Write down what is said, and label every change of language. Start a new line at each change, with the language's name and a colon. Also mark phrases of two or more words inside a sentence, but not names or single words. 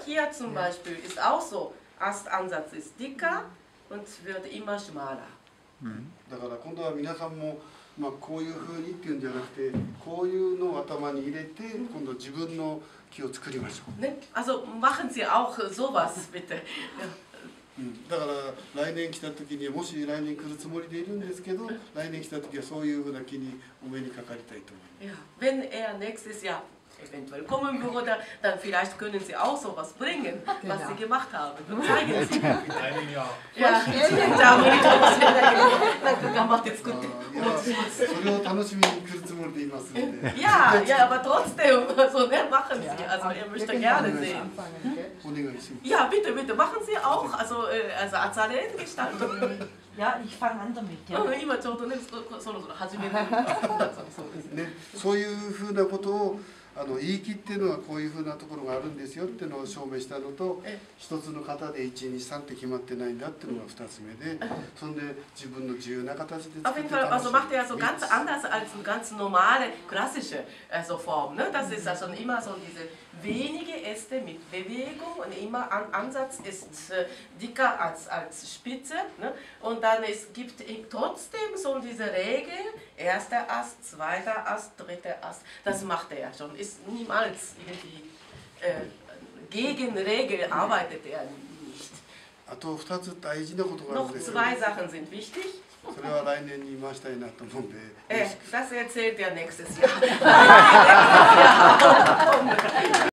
German: Hier zum Beispiel ist auch so. Astansatz ist dicker und wird immer schmaler. Also machen Sie auch sowas bitte. Ja.
Japanese: だから来年来た時にもし来年来るつもりでいるんですけど、来年来た時はそういうふうな気にお目にかかりたいと思います。
German: Wenn er nächstes Jahr eventuell kommen würde, dann vielleicht können Sie auch sowas bringen, was Sie gemacht haben. Und zeigen Sie. In einem Jahr. Ja, dann macht jetzt gut. Ja, aber trotzdem, so machen Sie. Also er möchte gerne sehen. Ja, bitte, bitte, machen Sie auch. Also Azaleen-Gestaltung. Ja, ich fange an damit. Ja.
Japanese: 今ちょうどね、そろそろ始める。そういうふうなことを言い切ってるのはこういうふうなところがあるんですよっていうのを証明したのと、一つの型で123って決まってないんだっていうのが2つ目で、そんで自分の自由な形で
German: Auf
Japanese: 作っ
German: jeden
Japanese: て
German: Fall,
Japanese: 楽し
German: also
Japanese: む
German: macht er so ganz anders als eine ganz normale, klassische Form. Ne? Das ist also immer so diese wenige Äste mit Bewegung und immer Ansatz ist dicker als Spitze. Ne? Und dann gibt es trotzdem so diese Regel, erster Ast, zweiter Ast, dritter Ast. Das macht er schon, ist niemals irgendwie gegen Regel arbeitet er nicht.
Japanese: あと2つ大事なことがあるん
German: Noch
Japanese: ですよ。
German: zwei Sachen sind wichtig.
Japanese: それは来年に言いましたいなと思うんで。
German: Das erzählt er nächstes Jahr.